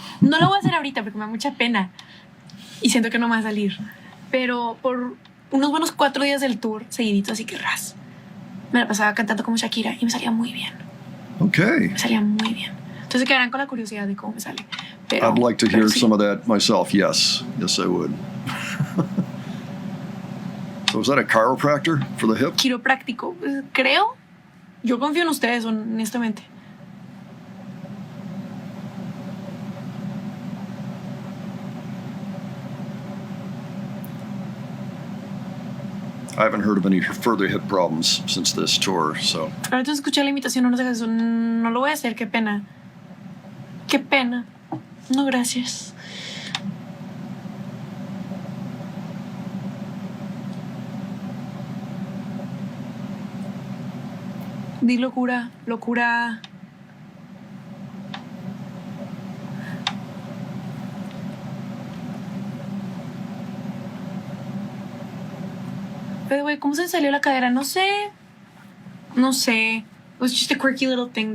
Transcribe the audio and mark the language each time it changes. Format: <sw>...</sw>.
<es>No lo voy a hacer ahorita porque me da mucha pena y siento que no me va a salir. Pero por unos buenos 4 días del tour seguidito, así que me la pasaba cantando como Shakira y me salía muy bien.</es> <en>Okay.</en> <es>Me salía muy bien. Entonces quedarán con la curiosidad de cómo me sale. Pero,</es> <en>I'd like to hear</en> <es>sí.</es> <en>some of that myself. Yes, I would. So is that a chiropractor for the hip?</en> <es>Quiropráctico, creo. Yo confío en ustedes, honestamente.</es> <en>I haven't heard of any further hip problems since this tour, so.</en> <es>Ahorita escuché la imitación, no sé eso. No lo voy a hacer, qué pena. Qué pena. No, gracias. Di locura, locura. Pero, güey, ¿cómo se salió la cadera? No sé. No sé.</es> <en>It was just a quirky little thing.</en>